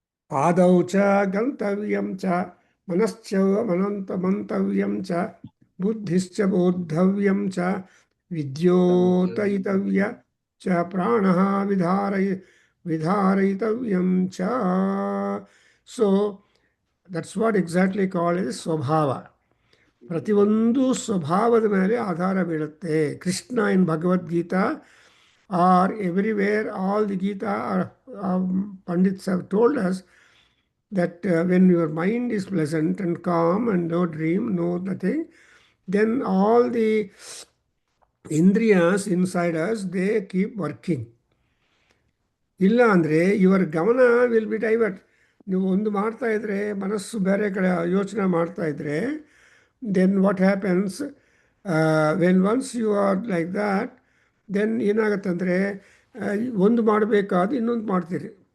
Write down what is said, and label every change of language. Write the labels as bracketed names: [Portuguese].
[Sanskrit] ಪಾದೌ ಚ ಗಂತವ್ಯಂ ಚ ಮನಶ್ಚ ಮಂತವ್ಯಂ ಚ ಬುದ್ಧಿಶ್ಚ ಬೋದ್ಧವ್ಯಂ ಚ ವಿದ್ಯೋತಯಿತವ್ಯ ಚ ಪ್ರಾಣಃ ವಿಧಾರಯಿತವ್ಯಂ ಚ. [English] So that's what exactly called is ಸ್ವಭಾವ. [Kannada] ಪ್ರತಿಯೊಂದು ಸ್ವಭಾವದ ಮೇಲೆ ಆಧಾರ ಬೀಳುತ್ತೆ. [English] Krishna in Bhagavad Gita R everywhere all the Geetha pandit's have told us that when your mind is pleasant and calm and no dream, no nothing, then all the indriyas inside us, they keep working. [Kannada] ಇಲ್ಲ ಅಂದರೆ [English] Your gamana will be divert. [Kannada] ನೀವು ಒಂದು ಮಾಡ್ತಾ ಇದ್ದರೆ ಮನಸ್ಸು ಬೇರೆ ಕಡೆ ಯೋಚನೆ ಮಾಡ್ತಾ ಇದ್ದರೆ [English] then what happens when once you are like that [Kannada] then ಏನಾಗುತ್ತಂದರೆ ಒಂದು ಮಾಡಬೇಕಾದ ಇನ್ನೊಂದು ಮಾಡ್ತೀರಿ.